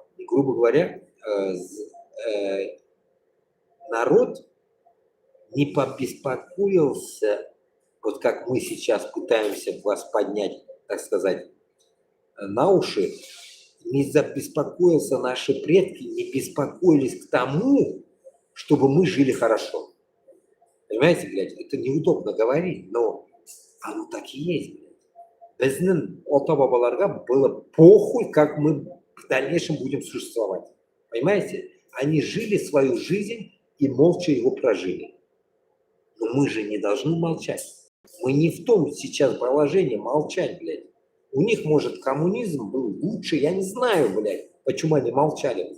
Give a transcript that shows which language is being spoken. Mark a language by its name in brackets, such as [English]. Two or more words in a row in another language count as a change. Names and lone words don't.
[Russian] И, грубо говоря, народ не побеспокоился, вот как мы сейчас пытаемся вас поднять, так сказать, на уши, не забеспокоился, наши предки не беспокоились к тому, чтобы мы жили хорошо. Понимаете, блядь, это неудобно говорить, но оно так и есть, блядь. [Kazakh] Біздің ата-бабаларға [Russian] было похуй, как мы в дальнейшем будем существовать. Понимаете? Они жили свою жизнь и молча его прожили. Но мы же не должны молчать. Мы не в том сейчас положении молчать, блядь. У них, может, коммунизм был лучше, я не знаю, блядь, почему они молчали, блядь.